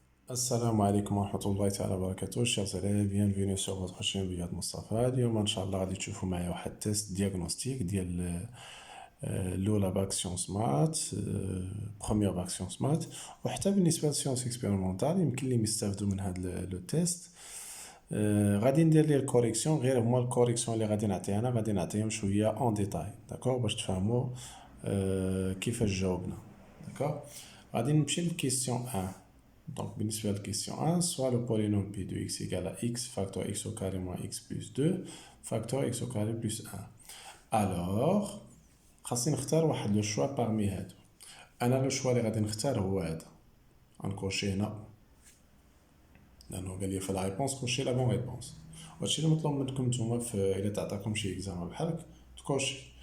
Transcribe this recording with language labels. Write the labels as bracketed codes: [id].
[ar] السلام عليكم ورحمة الله تعالى وبركاته. [fr] chers élèves, bienvenue sur votre chaîne Riyad Mustafa. [ar] اليوم ان شاء الله غادي تشوفوا معايا واحد تيست دياغنوستيك ديال الاولى باك سيونس مات، بروميير باك سيونس مات، وحتى بالنسبة للسيونس اكسبيريمونتال يمكن لهم يستافدوا من هذا لو تيست. غادي ندير ليه الكوريكسيون، غير هما الكوريكسيون اللي غادي نعطيها انا غادي نعطيهم شويه اون ديتاي، داكوغ، باش تفهموا كيفاش جاوبنا. داكوغ، غادي نمشي للكيسيون 1. [fr] Donc, [ar] بالنسبة للكيسيون 1, [fr] soit le polynôme P de x égale à x facteur x au carré moins x plus 2 facteur x au carré plus 1. [ar] Alors, خاصني نختار واحد لو شوا parmi هادو. انا لو شوا اللي غادي نختار هو هذا، غنكوشي هنا لانه قال لي في لا ريبونس كوشي لا بون ريبونس. وهادشي اللي مطلوب منكم نتوما في الا تعطاكم شي اكزامان بحال هكا تكوشي.